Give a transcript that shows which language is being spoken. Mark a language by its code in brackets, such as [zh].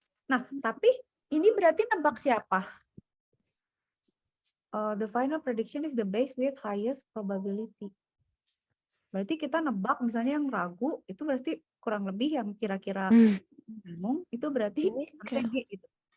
[id] Nah, tapi ini berarti nebak siapa? [en] The final prediction is the base with highest probability. [id] Berarti kita nebak misalnya yang ragu itu berarti kurang lebih yang kira-kira bingung itu berarti G gitu.